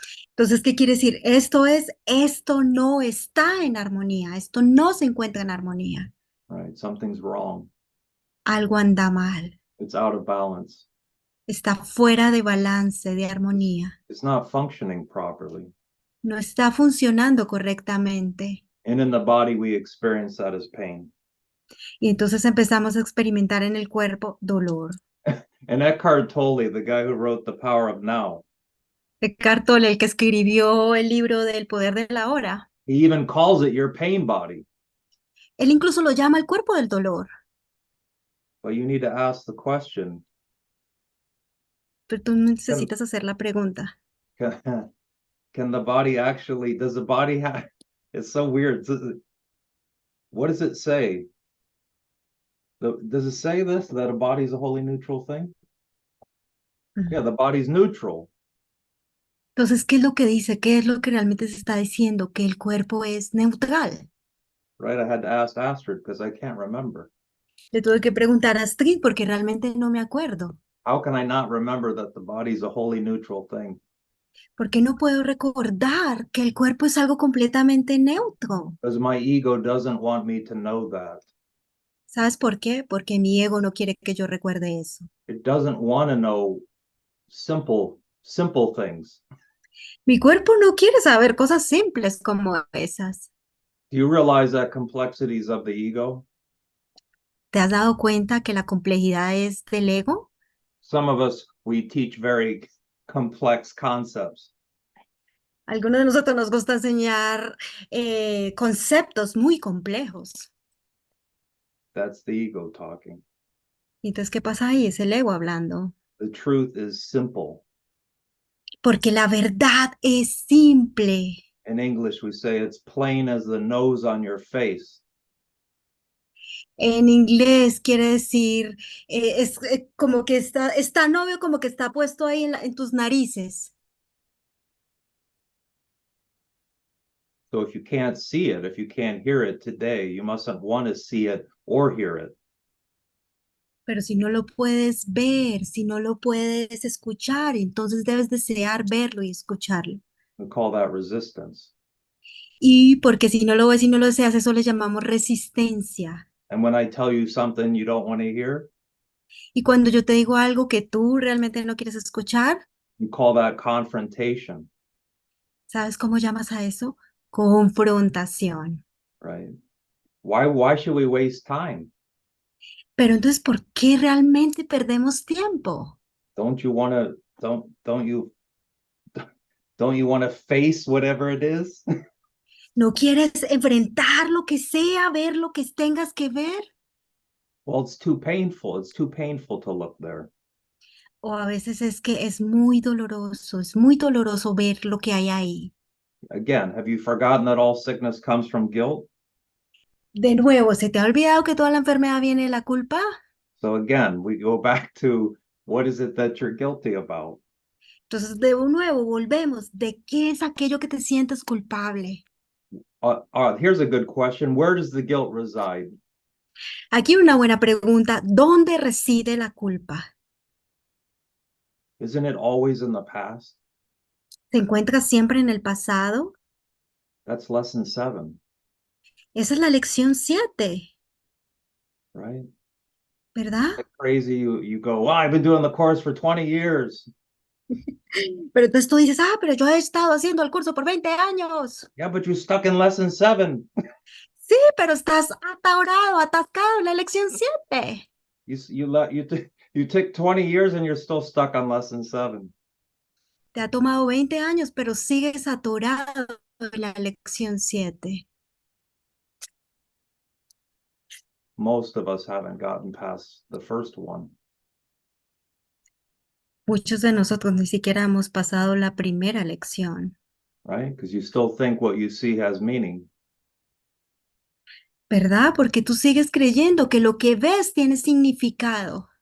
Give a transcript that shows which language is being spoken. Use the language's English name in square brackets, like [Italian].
[Spanish] Entonces, ¿qué quiere decir? Esto no está en armonía, esto no se encuentra en armonía. [English] Right? Something's wrong. [Spanish] Algo anda mal, [English] It's out of balance. [Spanish] está fuera de balance, de armonía, [English] It's not functioning properly. [Spanish] no está funcionando correctamente. [English] And in the body, we experience that as pain. [Spanish] Y entonces empezamos a experimentar en el cuerpo dolor. [English] And Eckhart Tolle, the guy who wrote The Power of Now, [Spanish] Eckhart Tolle, el que escribió el libro del poder de la hora, [English] he even calls it your pain body. [Spanish] él incluso lo llama el cuerpo del dolor. [English] But you need to ask the question, [Spanish] Pero tú necesitas hacer la pregunta. [English] can the body actually, does the body have, it's so weird. What does it say? Does it say this, that a body is a wholly neutral thing? Yeah, the body's neutral. [Spanish] Entonces, ¿qué es lo que dice? ¿Qué es lo que realmente se está diciendo? Que el cuerpo es neutral. [English] Right, I had to ask Astrid because I can't remember. [Spanish] Le tuve que preguntar a Astrid porque realmente no me acuerdo. [English] How can I not remember that the body's a wholly neutral thing? [Spanish] Porque no puedo recordar que el cuerpo es algo completamente neutro. [English] Because my ego doesn't want me to know that. [Spanish] ¿Sabes por qué? Porque mi ego no quiere que yo recuerde eso. [English] It doesn't want to know simple things. [Spanish] Mi cuerpo no quiere saber cosas simples como esas. [English] Do you realize that complexities of the ego? [Spanish] ¿Te has dado cuenta que la complejidad es del ego? [English] Some of us, we teach very complex concepts. [Spanish] Algunos de nosotros nos gusta enseñar conceptos muy complejos. [English] That's the ego talking. [Spanish] Entonces, ¿qué pasa ahí? Es el ego hablando. [English] The truth is simple. [Spanish] Porque la verdad es simple. [English] In English, we say it's plain as the nose on your face. [Spanish] En inglés quiere decir, es como que está tan obvio como que está puesto ahí en tus narices. [English] So if you can't see it, if you can't hear it today, you mustn't want to see it or hear it. [Spanish] Pero si no lo puedes ver, si no lo puedes escuchar, entonces debes desear verlo y escucharlo. [English] We call that resistance. [Spanish] Y porque si no lo ves y no lo deseas, eso le llamamos resistencia. [English] And when I tell you something you don't want to hear, [Spanish] Y cuando yo te digo algo que tú realmente no quieres escuchar, [English] you call that confrontation. [Spanish] ¿sabes cómo llamas a eso? Confrontación. [English] Right? Why should we waste time? [Spanish] Pero entonces, ¿por qué realmente perdemos tiempo? [English] Don't you want to don't you want to face whatever it is? [Spanish] ¿No quieres enfrentar lo que sea, ver lo que tengas que ver? [English] Well, it's too painful. It's too painful to look there. [Spanish] O a veces es que es muy doloroso ver lo que hay ahí. [English] Again, have you forgotten that all sickness comes from guilt? [Spanish] De nuevo, ¿se te ha olvidado que toda la enfermedad viene de la culpa? [English] So again, we go back to what is it that you're guilty about? [Spanish] Entonces, de nuevo, volvemos. ¿De qué es aquello que te sientes culpable? [English] Here's a good question. Where does the guilt reside? [Spanish] Aquí una buena pregunta. ¿Dónde reside la culpa? [English] Isn't it always in the past? [Spanish] ¿Se encuentra siempre en el pasado? [English] That's lesson 7, [Spanish] Esa es la lección 7, [English] right? [Spanish] ¿verdad? [English] Like crazy, you go, well, I've been doing the course for 20 years. [Spanish] Pero entonces tú dices, pero yo he estado haciendo el curso por 20 años. [English] Yeah, but you're stuck in lesson 7. [Spanish] Sí, pero estás atascado en la lección 7. [English] You took 20 years and you're still stuck on lesson 7. [Spanish] Te ha tomado 20 años, pero sigues atorado en la lección 7. [English] Most of us haven't gotten past the first one. [Spanish] Muchos de nosotros ni siquiera hemos pasado la primera lección, [English] Right? Because you still think what you see has meaning. [Spanish] ¿verdad? Porque tú sigues creyendo que lo que ves tiene significado.